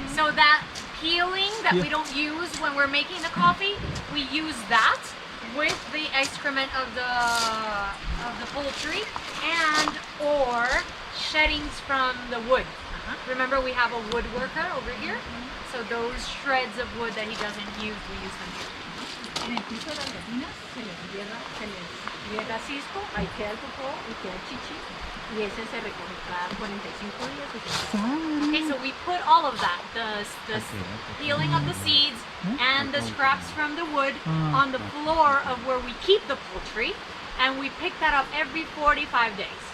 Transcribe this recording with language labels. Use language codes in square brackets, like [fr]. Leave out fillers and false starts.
[en] So that peeling that we don't use when we're making the coffee, we use that with the excrement of the poultry and or sheddings from the wood. Remember, we have a woodworker over here, so those shreds of wood that he doesn't use, we use them here. [es] En el piso de las gallinas se les riega cisco, ahí queda el popó y queda el chichi, y ese se recoge cada 45 días. [en] Okay, so we put all of that, the peeling of the seeds and the scraps from the wood on the floor of where we keep the poultry, and we pick that up every 45 days.